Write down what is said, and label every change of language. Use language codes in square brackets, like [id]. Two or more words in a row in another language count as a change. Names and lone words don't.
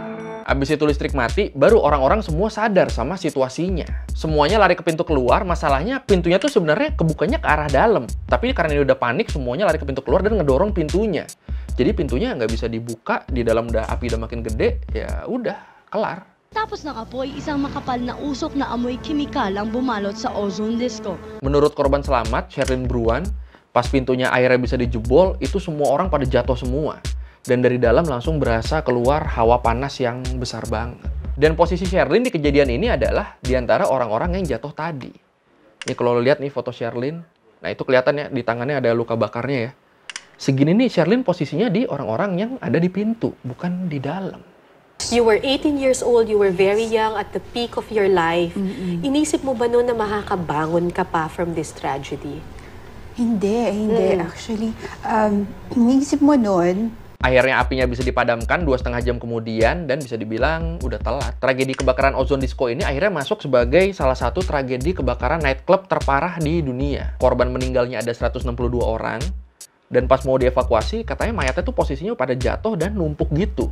[id] Abis itu listrik mati, baru orang-orang semua sadar sama situasinya. Semuanya lari ke pintu keluar, masalahnya pintunya tuh sebenarnya kebukanya ke arah dalam. Tapi karena ini udah panik, semuanya lari ke pintu keluar dan ngedorong pintunya. Jadi pintunya nggak bisa dibuka, di dalam udah api udah makin gede, ya udah, kelar. [tl] Tapos ng apoy, isang makapal na usok na amoy kimikal ang bumalot sa Ozone Disco. [id] Menurut korban selamat, Sherlyn Bruan, pas pintunya airnya bisa dijebol, itu semua orang pada jatuh semua. Dan dari dalam langsung berasa keluar hawa panas yang besar banget. Dan posisi Sherlyn di kejadian ini adalah di antara orang-orang yang jatuh tadi. Ini kalau lo lihat nih foto Sherlyn, nah itu kelihatan ya di tangannya ada luka bakarnya ya. Segini nih Sherlyn posisinya di orang-orang yang ada di pintu, bukan di dalam. [en] You were 18 years old, you were very young at the peak of your life. [tl] Inisip mo ba noon na makakabangon ka pa [en] from this tragedy? [tl] Hindi. Actually, inisip mo noon, [id] akhirnya apinya bisa dipadamkan 2,5 jam kemudian dan bisa dibilang udah telat. Tragedi kebakaran Ozone Disco ini akhirnya masuk sebagai salah satu tragedi kebakaran nightclub terparah di dunia. Korban meninggalnya ada 162 orang. Dan pas mau dievakuasi, katanya mayatnya tuh posisinya pada jatuh dan numpuk gitu.